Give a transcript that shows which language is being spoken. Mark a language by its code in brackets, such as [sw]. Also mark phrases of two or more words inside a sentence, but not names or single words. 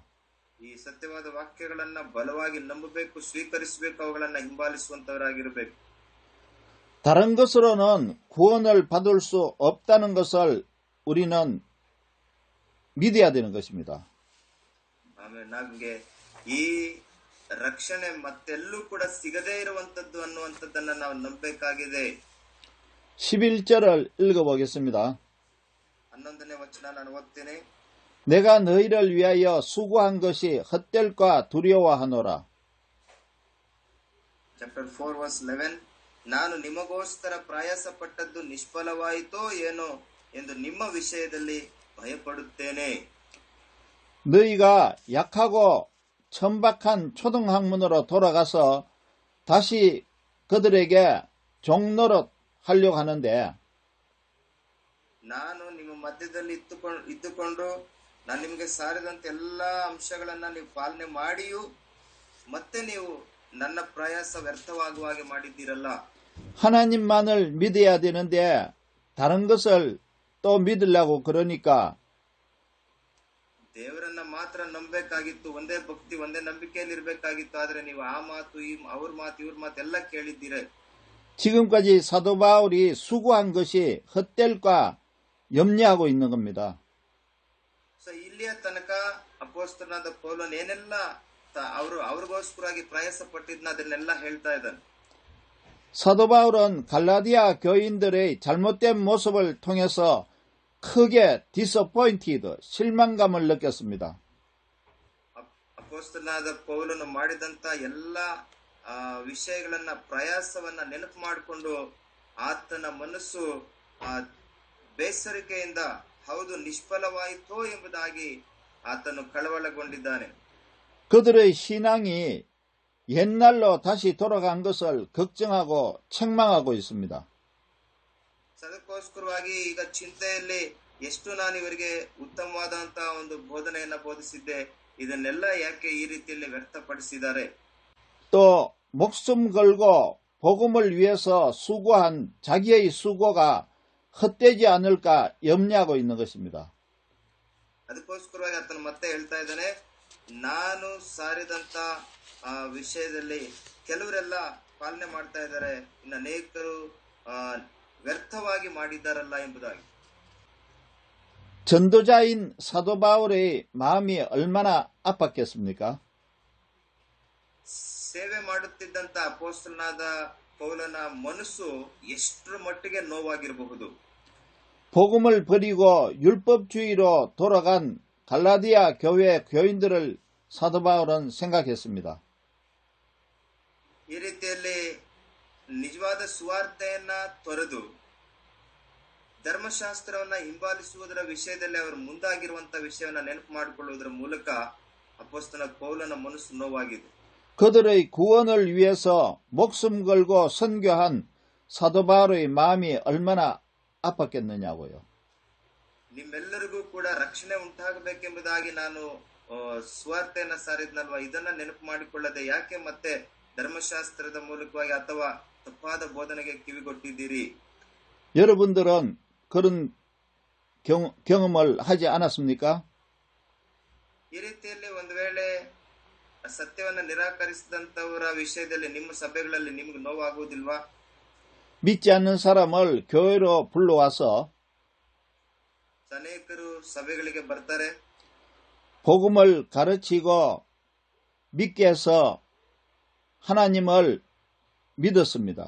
[kn] ಈ ಸತ್ಯವಾದ ವಾಕ್ಯಗಳನ್ನ ಬಲವಾಗಿ ನಂಬಬೇಕು, ಸ್ವೀಕರಿಸಬೇಕು, ಅವುಗಳನ್ನ ಹಿಂಬಾಲಿಸುವಂತವರಾಗಿರಬೇಕು. [ko] 다른 것으로는 구원을 받을 수 없다는 것을 우리는 믿어야 되는 것입니다. [kn] ಆಮೇಲೆ ನಮಗೆ ಈ ರಕ್ಷಣೆ ಮತ್ತೆಲ್ಲೂ ಕೂಡ ಸಿಗದೇ ಇರುವಂತದ್ದು ಅನ್ನುವಂಥದ್ದನ್ನ ನಾವು ನಂಬಬೇಕಾಗಿದೆ. [ko] 11절을 읽어보겠습니다. [kn] 11ನೇ ವಚನ ನಾನು ಓದ್ತೇನೆ. [ko] 내가 너희를 위하여 수고한 것이 헛될까 두려워하노라. [en] Chapter 4 verse 11. [kn] ನಾನು ನಿಮಗೋಸ್ಕರ ಪ್ರಯಾಸ ಪಟ್ಟದ್ದು ನಿಷ್ಫಲವಾಯಿತೋ ಏನೋ ಎಂದು ನಿಮ್ಮ ವಿಷಯದಲ್ಲಿ ಭಯಪಡುತ್ತೇನೆ. [ko] 너희가 약하고 천박한 초등학문으로 돌아가서 다시 그들에게 종노릇 하려고 하는데 [kn] ನಾನು ನಿಮ್ಮ ಮಧ್ಯದಲ್ಲಿ ಇದ್ದುಕೊಂಡು ನಾನು ನಿಮಗೆ ಸಾರಿದಂತ ಎಲ್ಲಾ ಅಂಶಗಳನ್ನ ನೀವು ಪಾಲನೆ ಮಾಡಿಯೂ ಮತ್ತೆ ನೀವು ನನ್ನ ಪ್ರಯಾಸ ವ್ಯರ್ಥವಾಗುವ ಹಾಗೆ ಮಾಡಿದ್ದೀರಲ್ಲ. [ko] 하나님만을 믿어야 되는데 다른 것을 또 믿으려고 그러니까 [kn] ದೇವರನ್ನ ಮಾತ್ರ ನಂಬಬೇಕಾಗಿತ್ತು, ಒಂದೇ ಭಕ್ತಿ ಒಂದೇ ನಂಬಿಕೆಯಲ್ಲಿ ಇರಬೇಕಾಗಿತ್ತು. ಆದ್ರೆ ನೀವು ಆ ಮಾತು ಅವ್ರ ಮಾತು ಇವ್ರ ಮಾತು ಎಲ್ಲ ಕೇಳಿದ್ದೀರ. [ko] 지금까지 사도 바울이 수고한 것이 헛될까 염려하고 있는 겁니다. [kn] ಸೊ ಇಲ್ಲಿಯ ತನಕ ಅಪೊಸ್ತಲನಾದ ಪೌಲನು ಏನೆಲ್ಲ ಅವ್ರಿಗೋಸ್ಕರವಾಗಿ ಪ್ರಯಾಸ ಪಟ್ಟಿದ್ನ ಅದನ್ನೆಲ್ಲ ಹೇಳ್ತಾ ಇದ್ದಾನೆ. [ko] 사도 바울은 갈라디아 교인들의 잘못된 모습을 통해서 크게 disappointed, 실망감을 느꼈습니다. [kn] ಅಪೊಸ್ತಲನಾದ ಪೌಲನು ಮಾಡಿದಂತ ಎಲ್ಲ ವಿಷಯಗಳನ್ನ ಪ್ರಯಾಸವನ್ನ ನೆನಪು ಮಾಡಿಕೊಂಡು ಆತನ ಮನಸ್ಸು ಬೇಸರಿಕೆಯಿಂದ ಹೌದು ನಿಷ್ಫಲವಾಯಿತೋ ಎಂಬುದಾಗಿ ಆತನು ಕಳವಳಗೊಂಡಿದ್ದಾನೆ. [ko] 그들의 신앙이 옛날로 다시 돌아간 것을 걱정하고 책망하고 있습니다. [kn] ಅದಕ್ಕೋಸ್ಕರವಾಗಿ ಈಗ ಚಿಂತೆಯಲ್ಲಿ ಎಷ್ಟು ನಾನು ಇವರಿಗೆ ಉತ್ತಮವಾದಂತಹ ಒಂದು ಬೋಧನೆಯನ್ನ ಬೋಧಿಸಿದ್ದೆ, ಇದನ್ನೆಲ್ಲ ಯಾಕೆ ಈ ರೀತಿಯಲ್ಲಿ ವ್ಯಕ್ತಪಡಿಸಿದ್ದಾರೆ. [ko] 또 목숨 걸고 복음을 위해서 수고한 자기의 수고가 헛되지 않을까 염려하고 있는 것입니다. [kn] ಅದಕ್ಕೋಸ್ಕರವಾಗಿ ಆತನು ಮತ್ತೆ ಹೇಳ್ತಾ ಇದ್ದಾನೆ, ನಾನು ಸಾರಿದಂತ ವಿಷಯದಲ್ಲಿ ಕೆಲವರೆಲ್ಲ ಪಾಲನೆ ಮಾಡ್ತಾ ಇದ್ದಾರೆ, ಇನ್ನು ಅನೇಕರು ವ್ಯರ್ಥವಾಗಿ ಮಾಡಿದ್ದಾರಲ್ಲ ಎಂಬುದಾಗಿ. [ko] 전도자인 사도 바울의 마음이 얼마나 아팠겠습니까? [kn] ಸೇವೆ ಮಾಡುತ್ತಿದ್ದಂತ ಅಪೊಸ್ತಲನಾದ ಪೌಲನ ಮನಸ್ಸು ಎಷ್ಟರ ಮಟ್ಟಿಗೆ ನೋವಾಗಿರಬಹುದು. [ko] 복음을 버리고 율법주의로 돌아간 갈라디아 교회 교인들을 사도 바울은 생각했습니다. [kn] ಈ ರೀತಿಯಲ್ಲಿ ನಿಜವಾದ ಸುವಾರ್ತೆಯನ್ನ ತೊರೆದು ಧರ್ಮಶಾಸ್ತ್ರವನ್ನ ಹಿಂಬಾಲಿಸುವುದರ ವಿಷಯದಲ್ಲಿ ಅವರು ಮುಂದಾಗಿರುವಂತಹ ವಿಷಯವನ್ನ ನೆನಪು ಮಾಡಿಕೊಳ್ಳುವುದರ ಮೂಲಕ ಅಪೊಸ್ತಲ ಪೌಲನ ಮನಸ್ಸು ನೋವಾಗಿದೆ. [ko] 그들의 구원을 위해서 목숨 걸고 선교한 사도 바울의 마음이 얼마나 아팠겠느냐고요. [kn] ನಿಮ್ಮೆಲ್ಲರಿಗೂ ಕೂಡ ರಕ್ಷಣೆ ಉಂಟಾಗಬೇಕೆಂಬುದಾಗಿ ನಾನು ಸುವಾರ್ತೆಯನ್ನ ಸಾರಿದ್ನಲ್ವಾ, ಇದನ್ನ ನೆನಪು ಮಾಡಿಕೊಳ್ಳದೆ ಯಾಕೆ ಮತ್ತೆ ಧರ್ಮಶಾಸ್ತ್ರದ ಮೂಲಕವಾಗಿ ಅಥವಾ ತಪ್ಪಾದ ಬೋಧನೆಗೆ ಕಿವಿಗೊಟ್ಟಿದ್ದೀರಿ. [ko] 여러분들은 그런 경험을 하지 않았습니까? [kn] ಈ ರೀತಿಯಲ್ಲಿ ಒಂದು ವೇಳೆ ಸತ್ಯವನ್ನ ನಿರಾಕರಿಸಿದಂತವರ ವಿಷಯದಲ್ಲಿ ನಿಮ್ಮ ಸಭೆಗಳಲ್ಲಿ ನಿಮ್ಗೆ ನೋವಾಗುವುದಿಲ್ವಾ? [ko] 믿지 않는 사람을 교회로 불러와서 [kn] ಅನೇಕರು ಸಭೆಗಳಿಗೆ ಬರ್ತಾರೆ, [ko] 복음을 가르치고 믿게 해서 하나님을 믿었습니다.